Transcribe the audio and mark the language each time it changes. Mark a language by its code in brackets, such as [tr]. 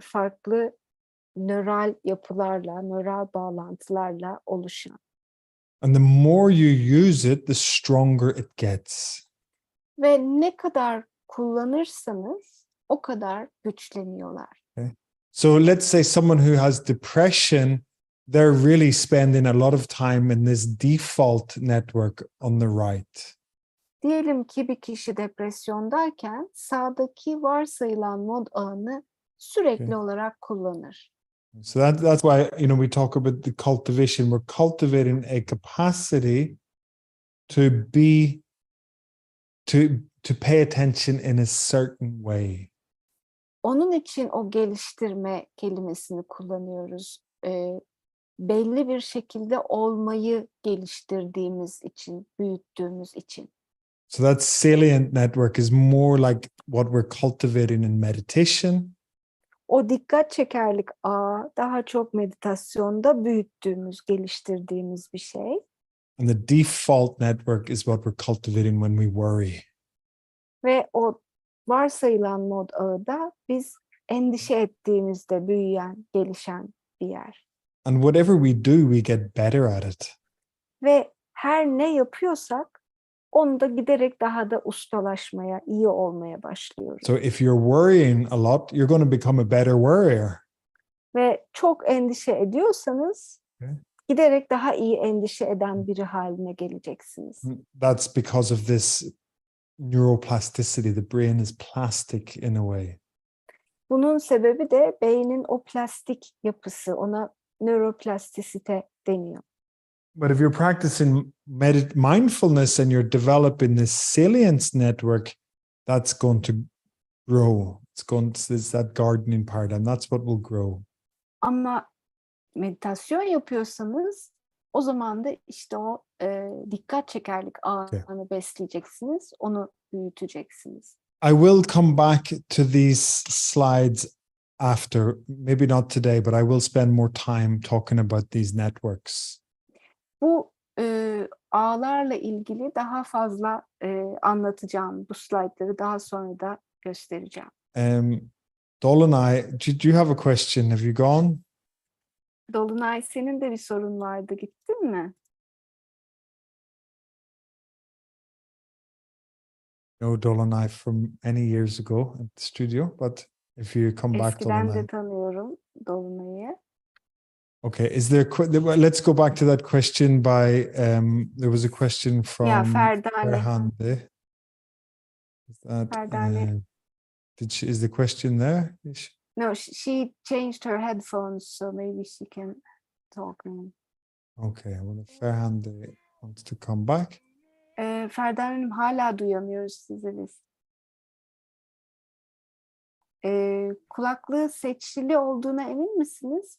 [tr] Farklı nöral yapılarla, nöral bağlantılarla oluşan. [en] And the more you use it, the stronger it gets. [tr] Ve ne kadar kullanırsanız o kadar güçleniyorlar. [en] So let's say someone who has depression, they're really spending a lot of time in this default network on the right. [tr] Diyelim ki bir kişi depresyondayken sağdaki varsayılan mod ağını sürekli olarak kullanır. [en] So that's why we talk about the cultivation. We're cultivating a capacity to be to pay attention in a certain way. [tr] Onun için o geliştirme kelimesini kullanıyoruz. Belli bir şekilde olmayı geliştirdiğimiz için, büyüttüğümüz için. [en] So that salient network is more like what we're cultivating in meditation. [tr] O dikkat çekerlik ağı daha çok meditasyonda büyüttüğümüz, geliştirdiğimiz bir şey. [en] And the default network is what we're cultivating when we worry. [tr] Ve o varsayılan mod ağı da biz endişe ettiğimizde büyüyen, gelişen bir yer. [en] And whatever we do, we get better at it. [tr] Ve her ne yapıyorsak onu da giderek daha da ustalaşmaya, iyi olmaya başlıyoruz. [en] So if you're worrying a lot, you're going to become a better worrier. [tr] Ve çok endişe ediyorsanız giderek daha iyi endişe eden biri haline geleceksiniz. [en] That's because of this neuroplasticity. The brain is plastic in a way. [tr] Bunun sebebi de beynin o plastik yapısı, ona nöroplastisite deniyor. [en] But if you're practicing mindfulness and you're developing this salience network, that's going to grow. It's that gardening paradigm. That's what will grow. [tr] Ama meditasyon yapıyorsanız o zaman da işte o dikkat çekerlik ağını besleyeceksiniz, onu büyüteceksiniz. [en] I will come back to these slides after, maybe not today, but I will spend more time talking about these networks. [tr] Bu ağlarla ilgili daha fazla anlatacağım. Bu slaytları daha sonra da göstereceğim. [en] Dolunay, do you have a question? Have you gone? [tr] Dolunay, senin de bir sorun vardı. Gittin mi? [en] No, Dolunay from many years ago at the studio, but if you come back, [tr] Eskiden Dolunay. de tanıyorum Dolunay'ı. [en] Okay, let's go back to that question by, there was a question from Ferdane. Ferhande. Is that, Ferdane. is the question there? No, she changed her headphones, so maybe she can talk now. Okay, well, if Ferhande wants to come back. [tr] Ferdane Hanım, hala duyamıyoruz sizi biz. Kulaklığı seçili olduğuna emin misiniz?